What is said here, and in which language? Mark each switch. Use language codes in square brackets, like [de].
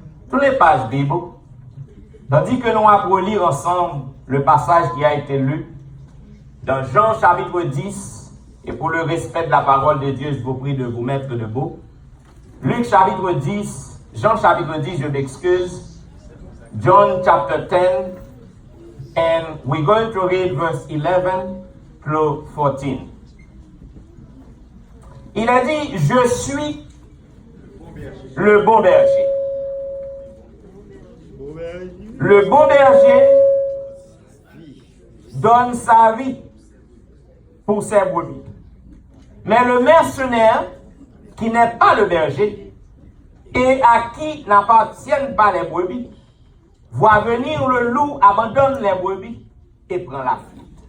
[fr] Toutes les pages Bible, tandis que nous allons lire ensemble le passage qui a été lu dans Jean chapitre 10, et pour le respect de la parole de Dieu, je vous prie de vous mettre debout. Luc chapitre 10, Jean chapitre 10, je m'excuse. [en] John chapter 10, and we're going to read verse 11 through 14. [fr] Il a dit, je suis le bon berger. Le bon berger donne sa vie pour ses brebis. Mais le mercenaire, qui n'est pas le berger, et à qui n'appartiennent pas les brebis, voit venir le loup, abandonne les brebis et prend la fuite.